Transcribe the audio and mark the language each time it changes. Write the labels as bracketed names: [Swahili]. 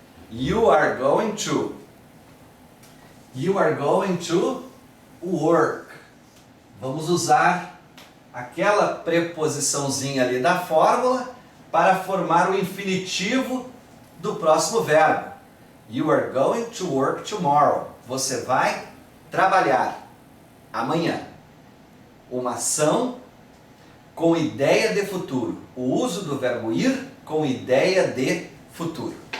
[English] You are going to. You are going to work. [Portuguese] Vamos usar aquela preposiçãozinha ali da fórmula para formar o infinitivo do próximo verbo. [English] You are going to work tomorrow. [Portuguese] Você vai trabalhar amanhã. Uma ação com ideia de futuro. O uso do verbo ir com ideia de futuro.